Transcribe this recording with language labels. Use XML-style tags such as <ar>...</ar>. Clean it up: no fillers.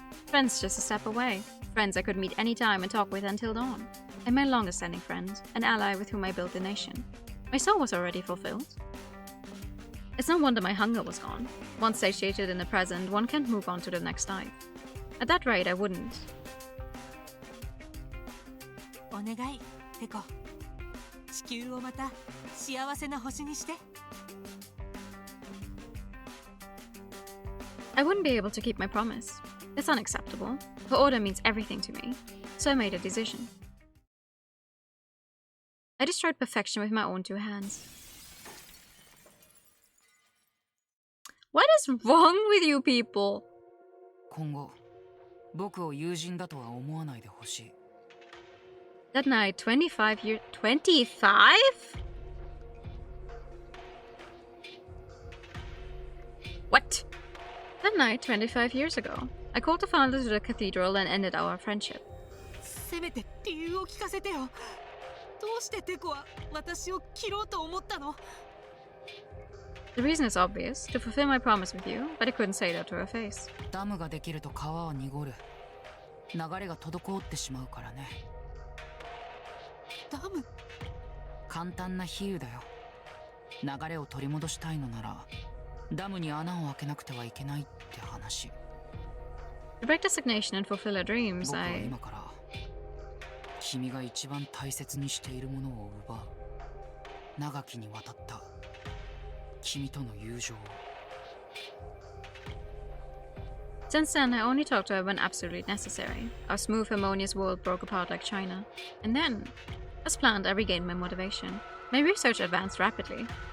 <en>Friends just a step away. Friends I could meet anytime and talk with until dawn. And my longest standing friend, an ally with whom I built the nation. My soul was already fulfilled. It's no wonder my hunger was gone. Once satiated in the present, one can't move on to the next life. At that rate, I wouldn't.</en> <ja>お願いテコ、地球をまた幸せな星にして。</ja> <en>I wouldn't be able to keep my promise. It's unacceptable. Her order means everything to me. So I made a decision. I destroyed perfection with my own two hands. What is wrong with you people?</en> <ja>今後、僕を友人だとは思わないでほしい。</ja> <en>That night, 25 years... 25? What? That night, 25 years ago, I called the father to the cathedral and ended our friendship.</en> <ja>せめて理由を聞かせてよ。どうしてテコは私を切ろうと思ったの？</ja> <en>The reason is obvious, to fulfill my promise with you, but I couldn't say that to her face.</en> <ja>ダムができると川は濁る。流れが滞ってしまうからね。ダム？簡単な比喩だよ。流れを取り戻したいのなら、ダムに穴を開けなくてはいけないって話。</ja> <en>To break the stagnation and fulfill her dreams,</en> <ja>僕は</ja> <en>I...</en> <ja>今から君が一番大切にしているものを奪う。長きにわたった君との友情を。</ja> <en>Since then, I only talked to her when absolutely necessary. Our smooth, harmonious world broke apart like China. And then, as planned, I regained my motivation. My research advanced rapidly.</en>